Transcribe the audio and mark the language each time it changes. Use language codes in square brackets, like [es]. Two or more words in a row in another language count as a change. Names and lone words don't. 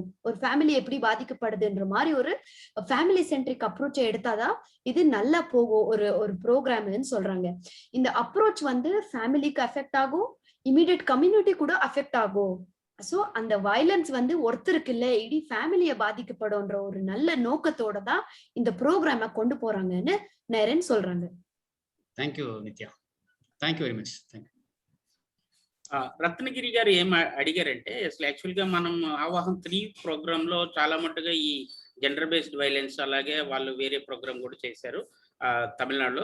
[ta] ஒரு ஃபேமிலி எப்படி பாதிக்கப்படுதுன்ற மாதிரி ஒரு [en] family centric approach [ta] எடுத்தாதான் இது நல்லா போகும் ஒரு ப்ரோக்ராம்னு சொல்றாங்க. இந்த அப்ரோச் ஃபேமிலிக்கு அஃபெக்ட் ஆகும், [en] immediate community [ta] கூட அஃபெக்ட் ஆகும். சோ அந்த வயலன்ஸ் ஒருத்தருக்கு இல்ல, இடி ஃபேமிலிய பாதிக்கப்படும்ன்ற ஒரு நல்ல நோக்கத்தோட தான் இந்த ப்ரோக்ராம கொண்டு போறாங்கன்னு நரேன் சொல்றாங்க. [en] Thank you Nithya. Thank you very much. Thank you. [te] రత్నగిరి గారు ఏం అడిగారంటే, అసలు యాక్చువల్గా మనం ఆవాహం 3 ప్రోగ్రామ్ లో చాలా మట్టుగా ఈ [en] gender based violence [te] అలాగే వాళ్ళు వేరే ప్రోగ్రామ్ కూడా చేశారు తమిళనాడులో.